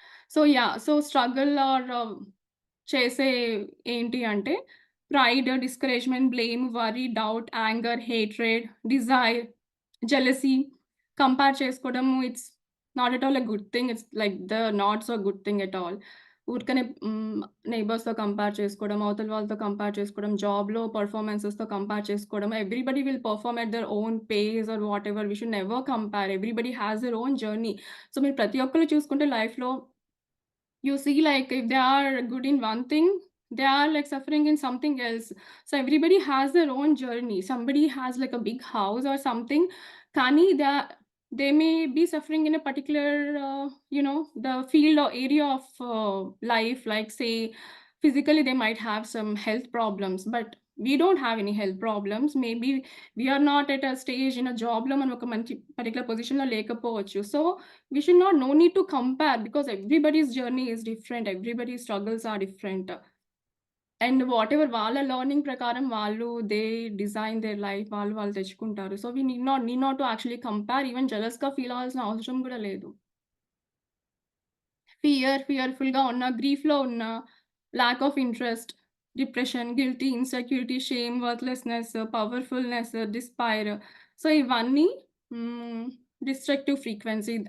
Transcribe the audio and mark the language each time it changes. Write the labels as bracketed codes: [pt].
[te] So, yeah! So, struggle are చేసే ఏంటి అంటే pride, discouragement, blame, worry, doubt, anger, hatred, Dzire, jealousy, compare చేసుకోవడము. [en] It's not at all a good thing. It's like not so good thing at all. ఊరికనే [te] నైబర్స్‌తో compare చేసుకోవడం, అవతల వాళ్ళతో compare చేసుకోవడం, జాబ్‌లో పెర్ఫార్మన్సెస్‌తో కంపేర్ చేసుకోవడం. [en] Everybody will perform at their own pace or whatever. We should never compare. Everybody has their own journey. [te] So, మీరు ప్రతి ఒక్కళ్ళు చూసుకుంటే లైఫ్‌లో [en] you see, like, if they are good in one thing, they are, like, suffering in something else. So everybody has their own journey. Somebody has, like, a big house or something. Kani they may be suffering in a particular, the field or area of life, like, say, physically they might have some health problems, but we don't have any health problems. Maybe we are not at a stage in a job lo [te] మనం ఒక మంచి particular పొజిషన్‌లో లేకపోవచ్చు. [en] So we should not no need to compare, because everybody's journey is different, everybody's struggles are different, and whatever [te] వాళ్ళ learning ప్రకారం వాళ్ళు [en] they design their life [te] వాళ్ళు తెచ్చుకుంటారు. [en] So we need not to actually compare. [te] Even జెలస్‌గా feel అవ్వాల్సిన అవసరం కూడా లేదు. ఫియర్‌ఫుల్‌గా ఉన్నా, గ్రీఫ్‌లో ఉన్నా, lack of interest, depression, guilty, insecurity, shame, worthlessness, పవర్‌ఫుల్‌నెస్, despair. So ఇవన్నీ హ్మ్, డిస్ట్రక్టివ్ ఫ్రీక్వెన్సీ.